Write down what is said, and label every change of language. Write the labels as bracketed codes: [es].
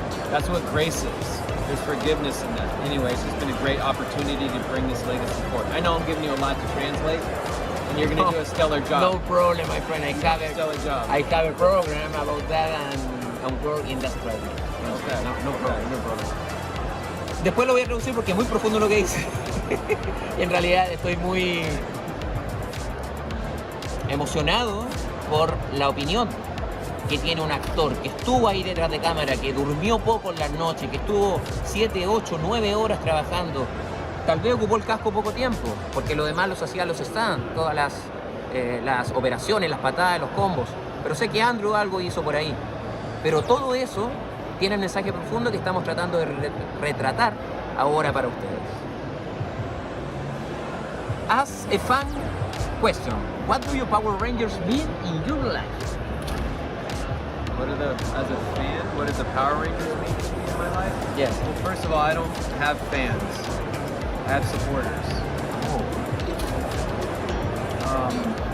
[en] That's what grace is. There's forgiveness in that. Anyways, it's been a great opportunity to bring this legacy forward. I know I'm giving you a lot to translate, and you're going to do a stellar job. No problem, my friend. I have a program about that and work in that strategy. Okay. No problem. [es] Después lo voy a traducir porque es muy profundo lo que dice. Y en realidad estoy muy emocionado por la opinión que tiene un actor que estuvo ahí detrás de cámara, que durmió poco en las noches, que estuvo 7, 8, 9 horas trabajando. Tal vez ocupó el casco poco tiempo, porque lo demás los hacía los stands, todas las operaciones, las patadas, los combos. Pero sé que Andrew algo hizo por ahí. Pero todo eso tiene el mensaje profundo que estamos tratando de retratar ahora para ustedes. [en] As a fan question, what do your Power Rangers mean in your life? As a fan, what does the Power Rangers mean to me in my life? Yes. Well, first of all, I don't have fans. I have supporters.